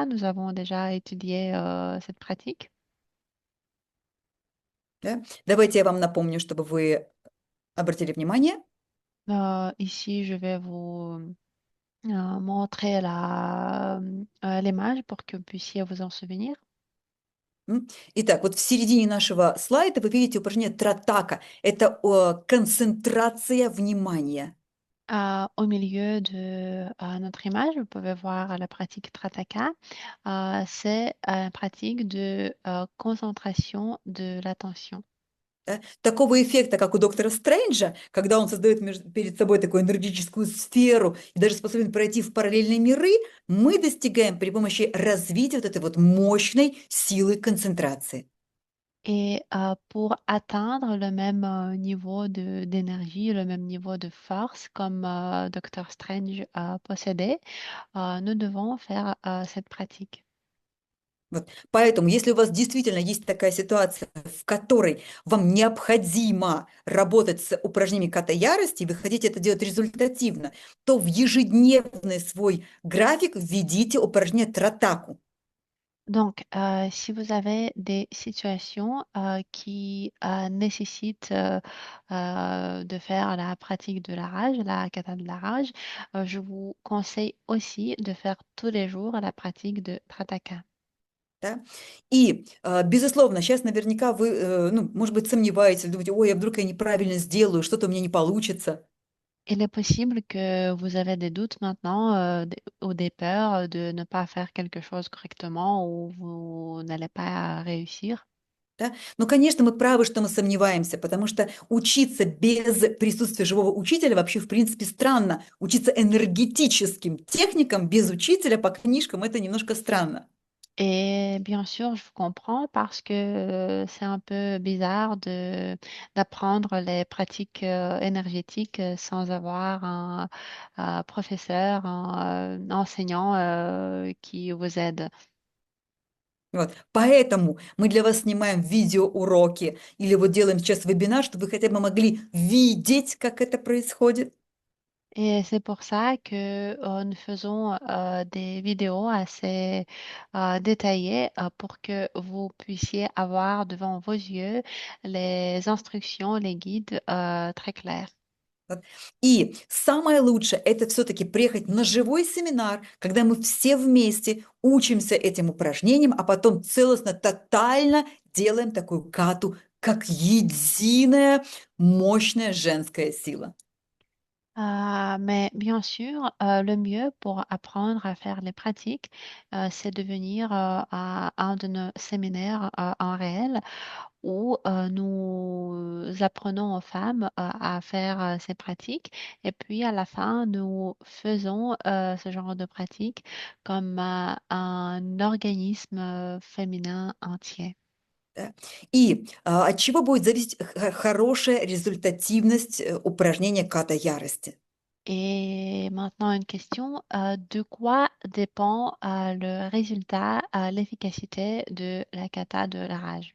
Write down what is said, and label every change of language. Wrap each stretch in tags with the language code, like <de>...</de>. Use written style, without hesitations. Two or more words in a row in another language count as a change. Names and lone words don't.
<fr>Nous avons déjà étudié cette pratique.</fr> <ru>Да? Давайте я вам напомню, чтобы вы обратили внимание.</ru> <fr>Ici, je vais vous montrer l'image pour que vous puissiez vous en souvenir.</fr> <ru>Итак, вот в середине нашего слайда вы видите упражнение Тратака. Это концентрация внимания.</ru> <fr>Au milieu de notre image, vous pouvez voir la pratique Trataka. C'est une pratique de concentration de l'attention.</fr> <ru>Да? Такого эффекта, как у доктора Стрэнджа, когда он создает перед собой такую энергетическую сферу и даже способен пройти в параллельные миры, мы достигаем при помощи развития вот этой вот мощной силы концентрации.</ru> <fr>Et pour atteindre le même niveau d'énergie, le même niveau de force comme Dr. Strange possédait, nous devons faire cette pratique.</fr> <ru>Вот. Поэтому, если у вас действительно есть такая ситуация, в которой вам необходимо работать с упражнениями ката ярости, и вы хотите это делать результативно, то в ежедневный свой график введите упражнение Тратаку.</ru> <fr>Donc, si vous avez des situations qui nécessitent de faire la pratique de la rage, la kata de la rage, je vous conseille aussi de faire tous les jours la pratique de Trataka.</fr> <ru>Да? И, безусловно, сейчас наверняка вы, ну, может быть, сомневаетесь, думаете, ой, а вдруг я неправильно сделаю, что-то у меня не получится.</ru> <fr>Il est possible que vous avez des doutes maintenant ou des peurs de ne pas faire quelque chose correctement ou vous n'allez pas réussir.</fr> <ru>Да? Но, конечно, мы правы, что мы сомневаемся, потому что учиться без присутствия живого учителя вообще, в принципе, странно. Учиться энергетическим техникам без учителя по книжкам – это немножко странно.</ru> <fr>Et bien sûr, je vous comprends parce que c'est un peu bizarre d'apprendre les pratiques énergétiques sans avoir un professeur, un enseignant qui vous aide.</fr> <ru>Вот. Поэтому мы для вас снимаем видеоуроки или вот делаем сейчас вебинар, чтобы вы хотя бы могли видеть, как это происходит.</ru> <fr>Et c'est pour ça que nous faisons des vidéos assez détaillées pour que vous puissiez avoir devant vos yeux les instructions, les guides très clairs.</fr> <ru>Вот. И самое лучшее – это все-таки приехать на живой семинар, когда мы все вместе учимся этим упражнениям, а потом целостно, тотально делаем такую кату, как единая мощная женская сила.</ru> <fr>Mais bien sûr, le mieux pour apprendre à faire les pratiques, c'est de venir à un de nos séminaires en réel où nous apprenons aux femmes à faire ces pratiques et puis à la fin, nous faisons ce genre de pratiques comme un organisme féminin entier.</fr> <ru>Да. И от чего будет зависеть хорошая результативность упражнения ката ярости?</ru> <fr>Et maintenant, une question, de quoi dépend le résultat, l'efficacité de la kata de la rage?</fr>